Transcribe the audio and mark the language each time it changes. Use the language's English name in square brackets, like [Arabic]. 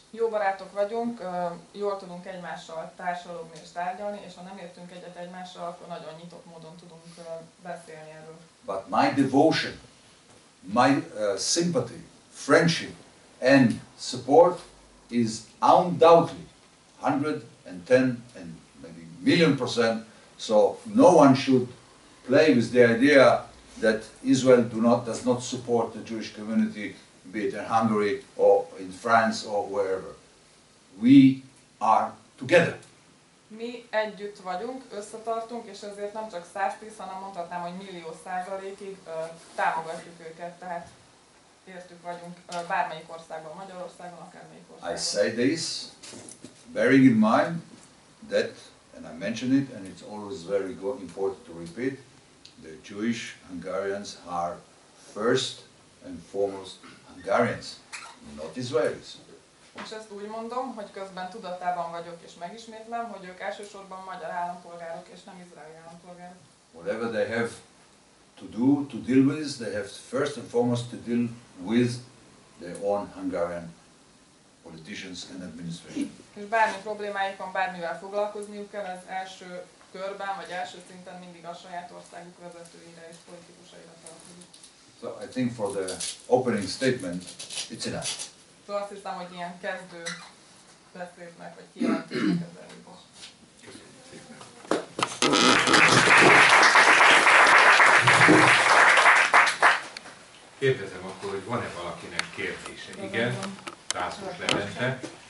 [Hungarian] Jó barátok vagyunk, jól tudunk egymással társalogni és tárgyalni, és ha nem értünk egyet egymással, akkor nagyon nyitott módon tudunk beszélni erről. [English] But my devotion, my sympathy, friendship, and support is undoubtedly 110 and maybe million%. So no one should play with the idea that Israel does not support the Jewish community, be it in Hungary or in France or wherever. We are together. [Hungarian] Mi együtt vagyunk, összetartunk, és ezért nem csak 110, hanem mondhatnám, hogy millió% támogatjuk őket, tehát értük vagyunk bármelyik országban, Magyarországon, akármelyik országban. [English] I say this, bearing in mind that, and I mention it, and it's always very important to repeat, the Jewish Hungarians are first and foremost Hungarians, not Israelis. [Hungarian] És ezt úgy mondom, hogy közben tudatában vagyok, és megismétlem, hogy ők elsősorban magyar állampolgárok, és nem izraeli állampolgárok. [English] Whatever they have to do, to deal with, they have first and foremost to deal with their own Hungarian politicians and administration. [Hungarian] És bármi problémáik van, bármivel foglalkozniuk kell, ez első körben, vagy első szinten mindig a saját országuk vezetőire és politikusaira tartozik. [English] So I think for the opening statement, it's enough. [Hungarian] Szóval azt hiszem, hogy ilyen kezdő beszédnek, vagy kijelentésnek ez elég is. Kérdezem akkor, hogy van-e valakinek kérdése? Igen, Rászlós Levente.